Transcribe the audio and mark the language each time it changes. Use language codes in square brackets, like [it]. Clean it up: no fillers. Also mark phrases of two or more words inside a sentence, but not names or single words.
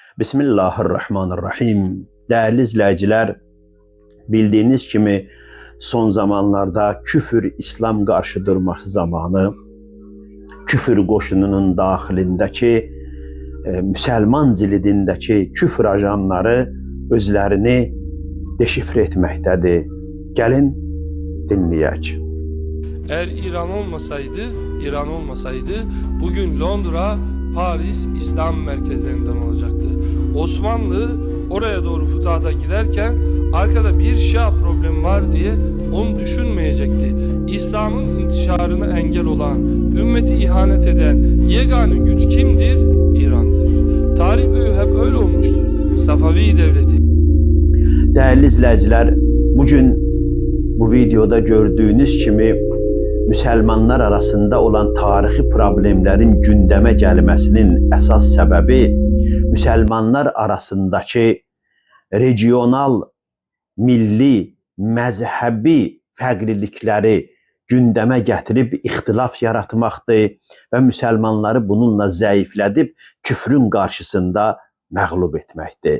[az] Bismillahirrahmanirrahim. Değerli izləyicilər, bildiyiniz kimi son zamanlarda küfür İslam qarşı durması zamanı küfür qoşununun daxilindəki müsəlman cilidindəki küfür ajanları özlərini deşifre etməkdədir. Gəlin dinləyək. [tr] Eğer İran olmasaydı bugün Londra, Paris İslam merkezlerinden olacaktı. Osmanlı oraya doğru futuhata giderken arkada bir Şia problemi var diye onu düşünmeyecekti. İslam'ın intişarına engel olan, ümmeti ihanet eden yegane güç kimdir? İran'dır. Tarih boyu hep öyle olmuştur. Safavi devleti. [az] Değerli izləyicilər, bugün bu videoda gördüğünüz kimi Müslümanlar arasında olan tarihi problemlerin gündəmə gəlməsinin əsas səbəbi Müslümanlar arasındakı regional, milli, məzhəbi fərqlilikləri gündəmə gətirib ixtilaf yaratmaqdır və müsəlmanları bununla zəiflədib küfrün qarşısında məğlub etməkdir.